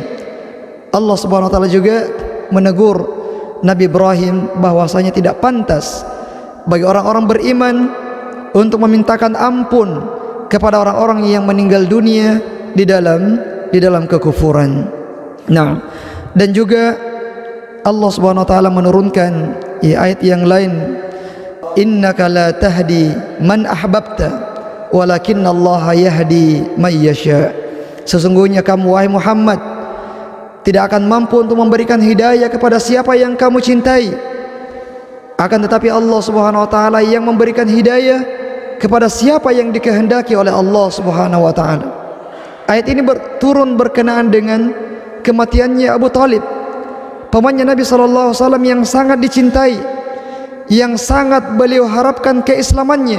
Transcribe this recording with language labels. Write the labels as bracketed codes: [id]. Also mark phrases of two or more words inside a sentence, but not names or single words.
[id] Allah [ar] سبحانه وتعالى [id] juga menegur Nabi Ibrahim bahwasanya tidak pantas bagi orang-orang beriman untuk memintakan ampun kepada orang-orang yang meninggal dunia di dalam kekufuran. Nah, dan juga Allah [ar] سبحانه وتعالى [id] menurunkan ayat yang lain, [ar] إنك لا تهدي من أحببت ولكن الله يهدي من يشاء. [id] Sesungguhnya kamu wahai Muhammad tidak akan mampu untuk memberikan hidayah kepada siapa yang kamu cintai, akan tetapi Allah [ar] سبحانه وتعالى [id] yang memberikan hidayah kepada siapa yang dikehendaki oleh Allah [ar] سبحانه وتعالى. [id] Ayat ini turun berkenaan dengan kematiannya Abu Talib, pamannya Nabi [ar] صلى الله عليه وسلم [id] yang sangat dicintai, yang sangat beliau harapkan keislamannya.